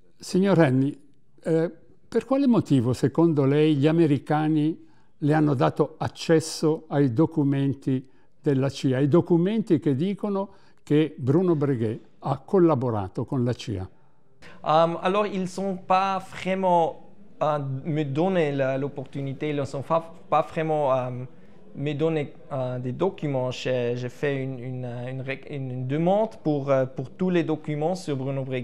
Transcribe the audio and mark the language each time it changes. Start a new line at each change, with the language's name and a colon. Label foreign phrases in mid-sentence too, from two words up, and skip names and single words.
Italian: Signor Renni, per quale motivo, secondo lei, gli americani le hanno dato accesso ai documenti della CIA, ai documenti che dicono che Bruno Breguet ha collaborato con la CIA?
French: Alors, ils n'ont pas vraiment me donné l'opportunité, ils n'ont pas vraiment me donné des documents. J'ai fait une demande pour tous les documents sur Bruno Breguet.